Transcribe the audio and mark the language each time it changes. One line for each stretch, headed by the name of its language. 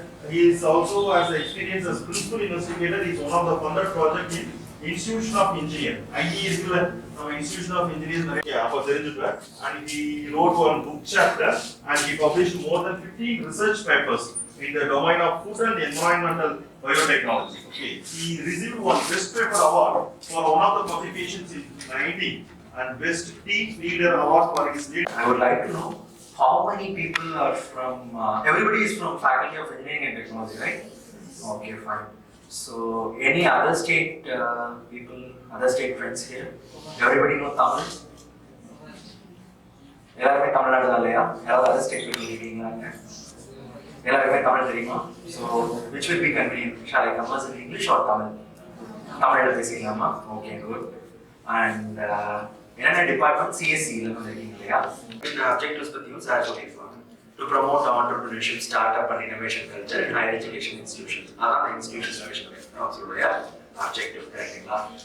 English: He is also as an experience as principal investigator. He is one of the funded project in Institution of Engineer.
Tamil: IE இருக்குல, நம்ம Institution of Engineers நிறைய அப்ப தெரிஞ்சுப்பேன்.
English: And he wrote one book chapter and he published more than 15 research papers in the domain of food and environmental biotechnology. Okay, he received one best paper award for one of the publications in 19 and best team leader award for his lead. I would like to know how many people are from everybody is from Faculty of Engineering and Technology, right? Okay, fine. So any other state people, other state friends here? Everybody know Tamil?
Tamil: எல்லாருமே தமிழ்நாடு தான் இல்லையா? யாராவது other state people இருக்கீங்களா? எல்லாருமே தமிழ் தெரியுமா?
English: So which will be convenient? Shall I converse in English or Tamil?
Tamil: தமிழில் பேசிக்கலாமா? Okay good. And என்னென்ன department சிஎஸ்சியில் இருக்கீங்க இல்லையா? இந்த அப்ஜெக்டிவ்ஸ் பற்றியும் சார் சொல்லியிருப்பாங்க.
English: To promote entrepreneurship, start up and innovation culture in higher education institutions.
Tamil: அதான் இன்ஸ்டிடியூஷன் இனோவேஷன் அப்ஜெக்டிவ், கரெக்டுங்களா?